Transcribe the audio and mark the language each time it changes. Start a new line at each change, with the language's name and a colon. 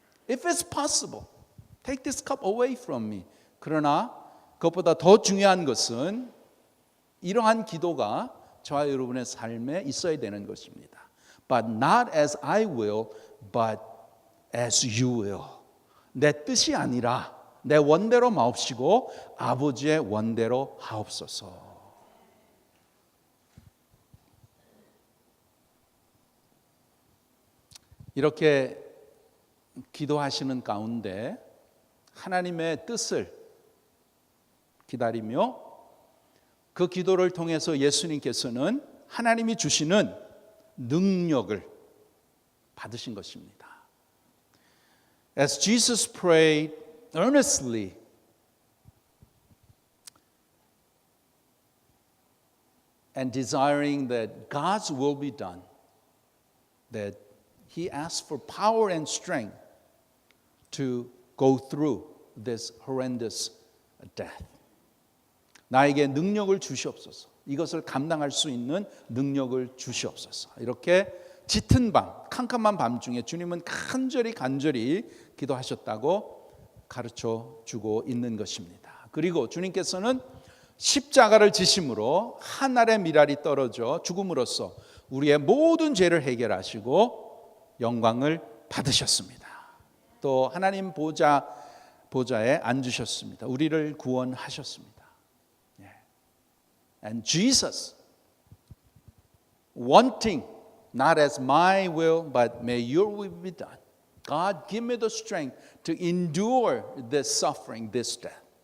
English: If it's possible, take this cup away from me.
Korean: 그러나 그것보다 더 중요한 것은 이러한 기도가 저와 여러분의 삶에 있어야 되는 것입니다.
English: But not as I will, but as you will.
Korean: 내 뜻이 아니라 내 원대로 마옵시고 아버지의 원대로 하옵소서. 이렇게 기도하시는 가운데 하나님의 뜻을 기다리며 그 기도를 통해서 예수님께서는 하나님이 주시는 능력을 받으신 것입니다.
English: As Jesus prayed earnestly, and desiring that God's will be done, that he asked for power and strength to go through this horrendous death.
Korean: 나에게 능력을 주시옵소서. 이것을 감당할 수 있는 능력을 주시옵소서. 이렇게 짙은 밤, 캄캄한 밤중에 주님은 간절히 기도하셨다고 가르쳐 주고 있는 것입니다. 그리고 주님께서는 십자가를 지심으로 한 알의 밀알이 떨어져 죽음으로써 우리의 모든 죄를 해결하시고 영광을 받으셨습니다. 또 하나님 보좌에 앉으셨습니다. 우리를 구원하셨습니다.
English: And Jesus, wanting not as my will, but may your will be done. God, give me the strength to endure this suffering, this death.